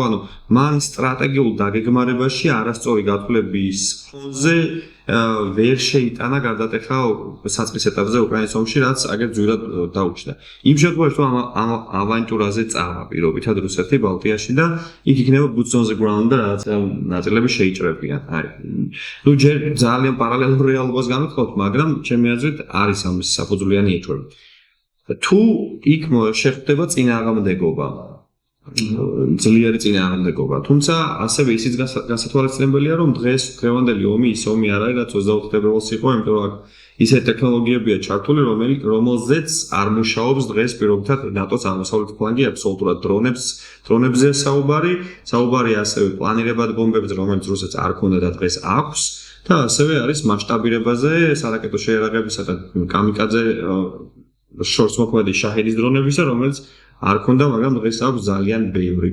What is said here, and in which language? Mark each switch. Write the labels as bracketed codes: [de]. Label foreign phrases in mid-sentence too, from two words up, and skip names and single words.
[ka] ანუ მან სტრატეგიულ დაგეგმარებაში არასწორი გათვლების ფონზე ვერ შეიტანა გარდატეხა საწყის ეტაპზე უკრაინის ომში, რაც აგერ ძვირად დაუჩნდა. იმ შემთხვევაში თუ ამ ავანტურაზე წავა პირობითად რუსეთი ბალტიაში და იქ იქნება [en] boots on the ground [ka] და რაღაც ნაწილები შეიჭრებიან. ნუ ჯერ ძალიან პარალელურ რეალობას გამეთხოვთ, მაგრამ ჩემი აზრით არის ამის საფუძვლიანი ეჭვები. თუ იქ შეხვდება წინააღმდეგობა ძლიერი წინააღმდეგობა. თუმცა ასევე ისიც გასათვალისწინებელია, რომ დღეს დღევანდელი ომი ის ომი არ არის, რაც 24 თებერვალს იყო, იმიტომ რომ ისეთი ტექნოლოგიებია ჩართული, რომელზეც არ მუშაობს დღეს პირობითად ნატოს აღმოსავლეთ ფლანგი აბსოლუტურად დრონებზე საუბარი ასევე პლანირებად ბომბებზე, რომელიც რუსეთს არ ქონდა და დღეს აქვს და ასევე არის მასშტაბირებაზე სარაკეტო შეიარაღებისა და კამიკაძე შორს მოქმედი შაჰედის დრონებისა, რომელიც არ ქონდა, მაგრამ დღეს აქვს ძალიან ბევრი.